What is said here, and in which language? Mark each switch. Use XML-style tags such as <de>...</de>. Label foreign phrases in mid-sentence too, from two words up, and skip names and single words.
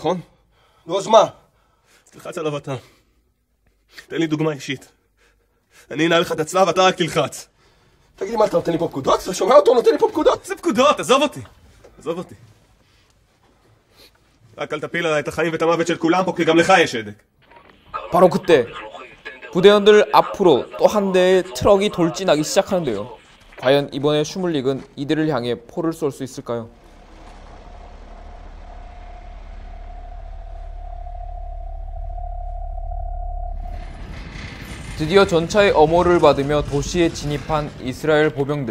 <he>נו, אז מה? תלחץ עליו אתה. תן לי דוגמה אישית. אני אנהל לך את הצלב, אתה רק תלחץ. תגיד לי מה, אתה נותן לי פה פקודות? אתה שומע אותו? נותן לי פה פקודות? זה פקודות, עזוב אותי. עזוב אותי. רק אל תפיל עליי את החיים ואת המוות של כולם פה, כי גם לך יש הדק.</he> <ko>바로 그때 부대원들 앞으로 또 한 대의 트럭이 돌진하기 시작하는데요. 과연 이번에 슈물릭은 이들을 향해 포를 쏠 수 있을까요? 드디어 전차의 엄호를 받으며 도시에 진입한 이스라엘 보병들.</ko>